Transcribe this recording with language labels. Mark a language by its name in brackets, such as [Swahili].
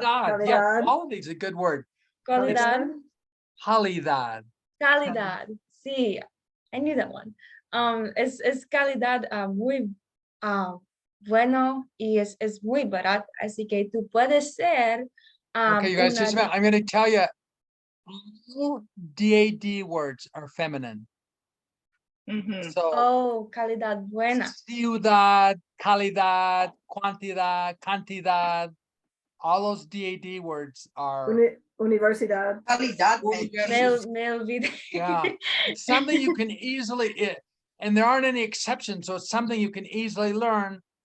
[Spanish] Calidad. [English] quality is a good word. [Spanish] Calidad. Calidad. Calidad. Sí, [English] I knew that one. [Spanish] Es calidad muy bueno y es muy barato, así que tú puedes ser [English] Okay, you guys, just a minute. I'm going to tell you, all DAD words are feminine. Mhm. So, [Spanish] calidad buena. ciudad, calidad, cuantidad, cantidad, [English] all those DAD words are. [Spanish] Universidad. Calidad. Me olvidé. [English] Yeah, it's something you can easily, and there aren't any exceptions, so it's something you can easily learn.